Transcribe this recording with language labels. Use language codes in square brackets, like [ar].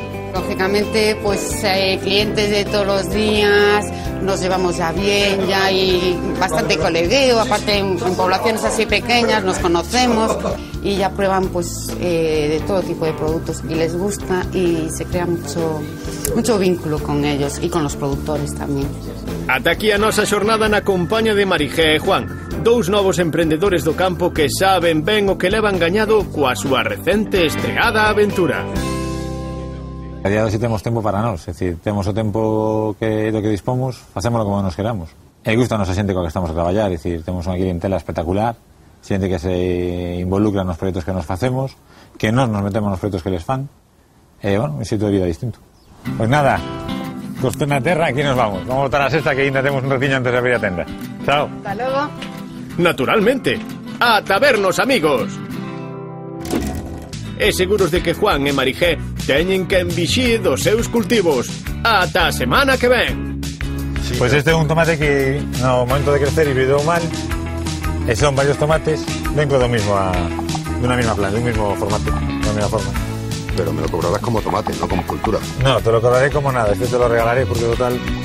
[es] Lógicamente, pues clientes de todos los días, nos llevamos ya bien, ya hay bastante colegueo, aparte en poblaciones así pequeñas nos conocemos y ya prueban pues de todo tipo de productos y les gusta y se crea mucho vínculo con ellos y con los productores también. [gl] Ata aquí a nosa xornada na compañía de Marijé e Juan, dous novos emprendedores do campo que saben ben o que levan gañado coa súa recente estreada aventura. A día de hoxe temos tempo para nós, é dicir, temos o tempo do que dispomos, facémolo como nos queramos. E gusta a nosa xente coa que estamos a traballar, é dicir, temos unha clientela espectacular, xente que se involucra nos proxectos que nos facemos, que nós nos metemos nos proxectos que les fan, e, bueno, un xeito de vida distinto. Pois nada, costou na terra, aquí nos vamos. Vamos a botar a sexta que ainda temos un ratiño antes de abrir a tenda. Chao. [es] Hasta luego. [gl] Naturalmente, ata vernos, amigos. E seguros de que Juan e Marijé teñen que envixir dos seus cultivos. Ata a semana que ven. Pois este é un tomate que no momento de crecer hibridou mal, e son varios tomates dentro do [es] mismo de una misma planta, de un mismo formato, de una misma forma. Pero me lo cobrarás como tomate, no como escultura. No, te lo cobraré como nada, este te lo regalaré porque total...